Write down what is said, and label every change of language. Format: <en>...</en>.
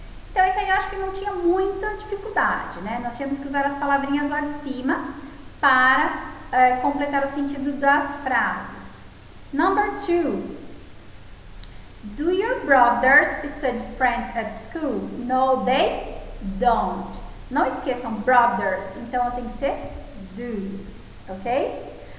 <pt>Então, esse aí eu acho que não tinha muita dificuldade, né? Nós tínhamos que usar as palavrinhas lá de cima para completar o sentido das frases.</pt> <en>Number 2. Do your brothers study French at school? No, they don't.</en> <pt>Não esqueçam brothers, então tem que ser do, ok?</pt>